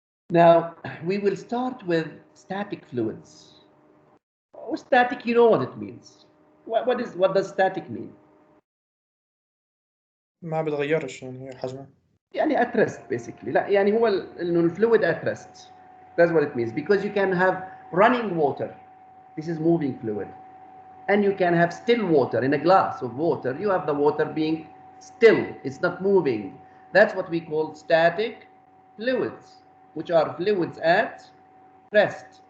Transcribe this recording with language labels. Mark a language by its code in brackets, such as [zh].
[en] Now, we will start with static fluids. Oh, static, you know what it means. What does static mean? [ar] ما بتغيرش يعني حجمه. [en] يعني at rest basically. [ar] لا يعني هو إنه الفلويد [en] at rest. That's what it means. Because you can have running water. This is moving fluid. And you can have still water in a glass of water. You have the water being still. It's not moving. That's what we call static fluids, which are fluids at rest.